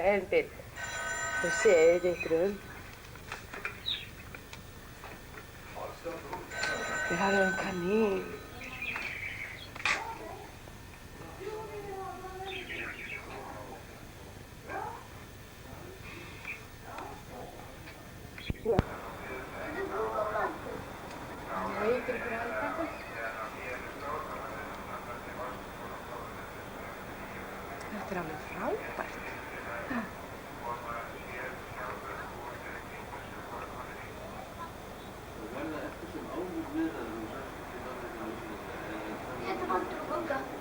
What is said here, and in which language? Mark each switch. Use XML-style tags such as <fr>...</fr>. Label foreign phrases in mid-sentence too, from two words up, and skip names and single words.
<sv>En bild. Du ser ditt rum. Det här är en kanin. Ja.</sv> <is>Þetta er alveg frábært. Þetta vantur að bóka.</is>